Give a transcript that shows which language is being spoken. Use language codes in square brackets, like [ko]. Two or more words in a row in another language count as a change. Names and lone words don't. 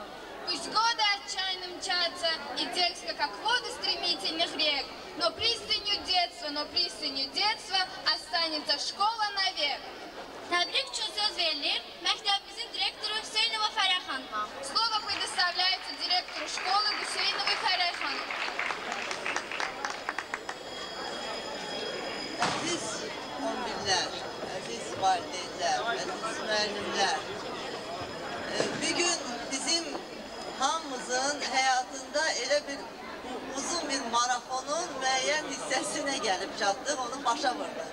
[ru] Пусть годы отчаянно мчатся, и дерзко, как воды стремительных рек, но пристанью детства останется школа навек. [az] Təbrik üçün söz verilir məktəbimizin direktoru Hüseynova Fərəh xanıma. [ru] Слово предоставляется директору школы Hüseynovой Fərəh xanım. [az] Əziz 11'lər, əziz valideynlər, əziz müəllimlər, bir gün bizim hamımızın həyatında elə bir uzun bir marafonun müəyyən hissəsinə gəlib çatdıq, onu başa vurduk.